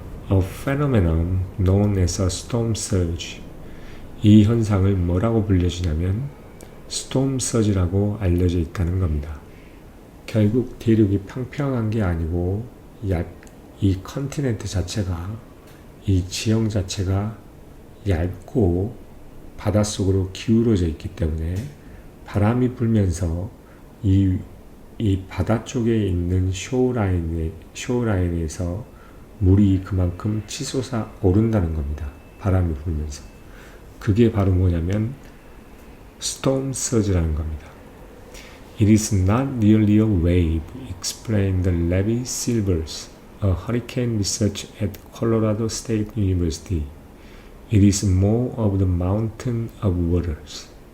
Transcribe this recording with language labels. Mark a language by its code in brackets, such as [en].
[en] A phenomenon known as a storm surge. [ko] 이 현상을 뭐라고 불려주냐면 storm surge라고 알려져 있다는 겁니다. 결국 대륙이 평평한 게 아니고 이 컨티넨트 자체가, 이 지형 자체가 얇고 바닷속으로 기울어져 있기 때문에 바람이 불면서 이 바다 쪽에 있는 쇼라인에서 물이 그만큼 치솟아 오른다는 겁니다. 바람이 불면서. 그게 바로 뭐냐면 storm surge라는 겁니다. [en] It is not merely a wave, explained Levi Silvers, a hurricane researcher at Colorado State University. It is more of the mountain of waters.